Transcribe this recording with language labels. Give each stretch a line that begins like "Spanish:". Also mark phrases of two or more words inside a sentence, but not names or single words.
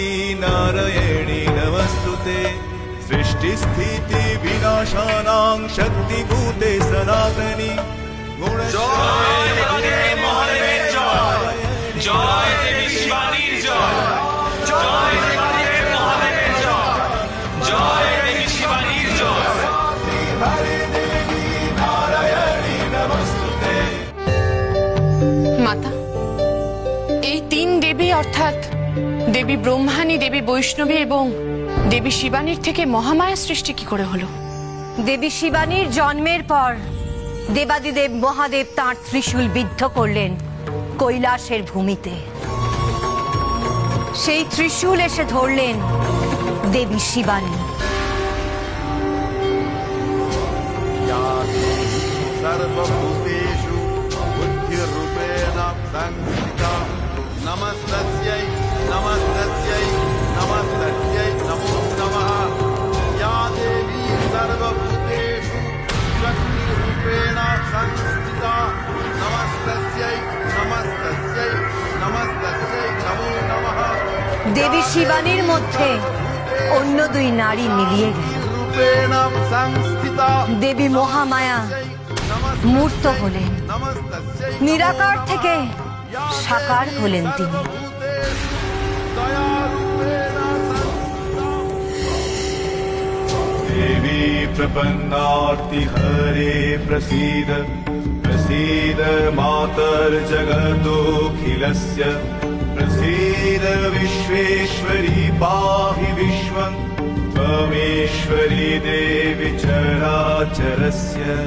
Sanskrit: नारायणी नमस्तुते सृष्टिस्थिति विनाशानां शक्तिभूते सनातनी
Bangla: জয় দেবী মহাদেবের জয়, জয় দেবী শিবানীর জয়, জয় দেবী মহাদেবের জয়, জয় দেবী শিবানীর জয়। মাতা, এই তিন দেবী অর্থাৎ দেবী ব্রহ্মাণী, দেবী বৈষ্ণবী এবং দেবী শিবানীর থেকে মহামায়া সৃষ্টি কি করে হলো? দেবী শিবানীর জন্মের পর দেবাদিদেব মহাদেব তাঁর ত্রিশূল বিদ্ধ করলেন কৈলাসের ভূমিতে। সেই ত্রিশূল এসে ধরলেন দেবী শিবানী।
Sanskrit: सर्वभूतेषु बुद्धिरूपेण संस्थिता नमस्तस्यै नमस्तस्यै नमस्तस्यै नमो नमः। या देवी सर्वभूतेषु शक्तिरूपेण संस्थिता नमस्तस्यै नमस्तस्यै नमस्तस्यै नमो नमः।
Bangla: দেবী শিবানীর মধ্যে অন্য দুই নারী মিলিয়ে গেল।
Sanskrit: रूपेण संस्थिता
Bangla: দেবী মহামায়া মূর্ত হলেন, নিরাকার থেকে সাকার হলেন তিনি।
Sanskrit: देवी प्रपन्नार्ति हरे प्रसीद प्रसीद मातर्जगतोऽखिलस्य प्रसीद विश्वेश्वरी पाहि विश्वं त्वमेश्वरी देवी चराचरस्य।